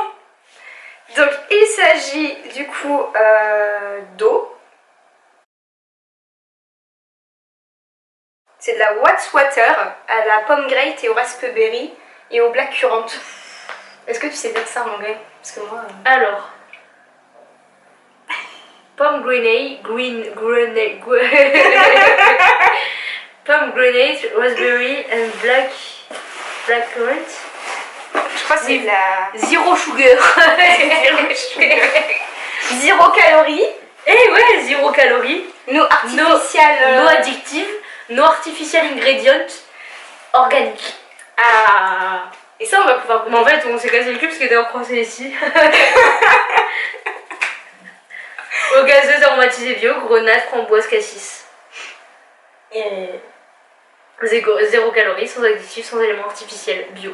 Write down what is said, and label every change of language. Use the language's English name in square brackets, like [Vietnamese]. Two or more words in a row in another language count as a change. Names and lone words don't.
[French] Donc, il s'agit du coup d'eau. C'est de la Watts Water à la pomegranate et au raspberry et au [English] black currant. [French] Est-ce que tu sais dire ça en anglais? Parce que moi... Alors. [English] Pomegranate, pomegranate, raspberry and black currant. [French] Je crois que c'est de la... [English] Zéro sugar. [French] Zéro calorie. Eh ouais, zéro calorie. [English] No artificial... No addictive. No artificial ingredient. [French] Organique. Ah. Et ça, on va pouvoir goûter. Mais en fait, on s'est cassé le cul parce qu'il était en français ici. Eau gazeuse aromatisée bio, grenade, framboise, cassis. Et... Zéro calorie, sans additifs, sans éléments artificiels, bio.